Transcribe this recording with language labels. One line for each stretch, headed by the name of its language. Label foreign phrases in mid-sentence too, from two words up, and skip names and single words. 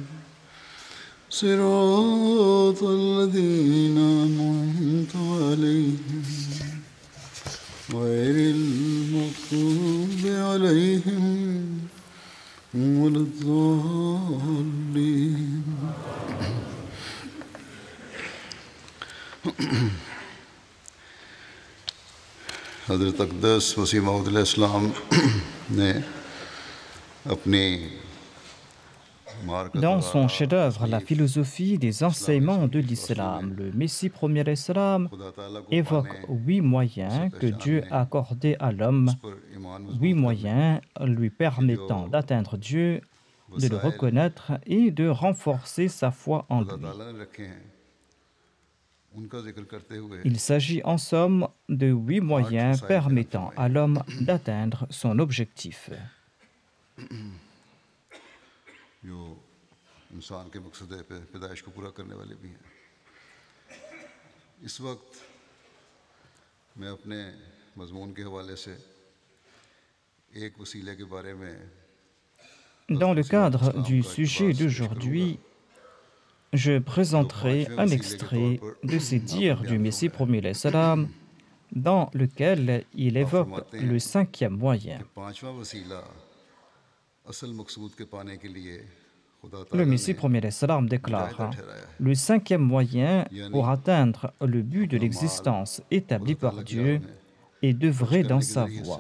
Arabic: صراط الذين أنعمت عليهم غير المغضوب عليهم ولا الضالين.
Urdu: حضرت اقدس مسیح موعود
Arabic: علیہ السلام
Urdu: نے اپنی
French: Dans son chef-d'œuvre, La philosophie des enseignements de l'islam, le Messie premier islam évoque 8 moyens que Dieu a accordés à l'homme, 8 moyens lui permettant d'atteindre Dieu, de le reconnaître et de renforcer sa foi en lui. Il s'agit en somme de 8 moyens permettant à l'homme d'atteindre son objectif.
Urdu: جو انسان کے مقصد پیدائش کو پورا کرنے والے بھی ہیں. اس وقت میں اپنے مضمون کے حوالے سے ایک وسیلے کے بارے میں
French: Dans le cadre du sujet d'aujourd'hui, je présenterai un extrait de ces dires du Messie premier salam dans lequel il évoque le 5e moyen. Le Messie premier salam déclare: le 5e moyen pour atteindre le but de l'existence établi par Dieu est d'œuvrer dans sa voie.